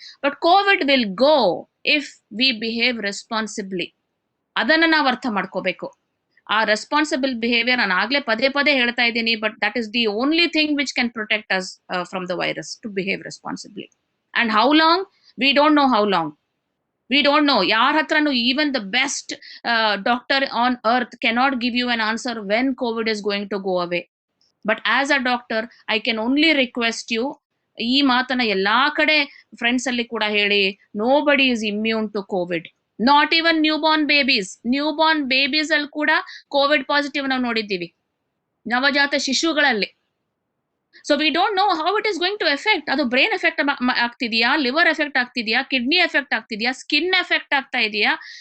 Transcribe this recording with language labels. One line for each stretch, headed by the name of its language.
English: But COVID will go if we behave responsibly.
Kannada: ಅದನ್ನ ನಾವು ಅರ್ಥ ಮಾಡ್ಕೋಬೇಕು. ಆ ರೆಸ್ಪಾನ್ಸಿಬಲ್ ಬಿಹೇವಿಯರ್ ನಾನು ಆಗ್ಲೇ ಪದೇ ಹೇಳ್ತಾ ಇದ್ದೀನಿ,
English: But that is the only thing which can protect us from the virus, to behave responsibly. And how long, we don't know how long. We don't know.
Kannada: ಯಾರ ಹತ್ರನು,
English: even the best doctor on earth cannot give you an answer when COVID is going to go away. But as a doctor, I can only request you,
Kannada: ಈ ಮಾತನ್ನ ಎಲ್ಲಾ ಕಡೆ friends ಅಲ್ಲಿ ಕೂಡ ಹೇಳಿ,
English: nobody is immune to COVID. Not even newborn babies
Kannada: ಅಲ್ಲಿ ಕೂಡ Covid positive ನಾವು ನೋಡಿದ್ದೀವಿ, ನವಜಾತ ಶಿಶುಗಳಲ್ಲಿ.
English: So we don't know how it is going to effect.
Kannada: ಅದು ಬ್ರೈನ್ ಎಫೆಕ್ಟ್ ಆಗ್ತಿದ್ಯಾ, ಲಿವರ್ ಎಫೆಕ್ಟ್ ಆಗ್ತಿದ್ಯಾ, ಕಿಡ್ನಿ ಎಫೆಕ್ಟ್ ಆಗ್ತಿದ್ಯಾ, ಸ್ಕಿನ್ ಎಫೆಕ್ಟ್ ಆಗ್ತಾ ಇದೆಯಾ?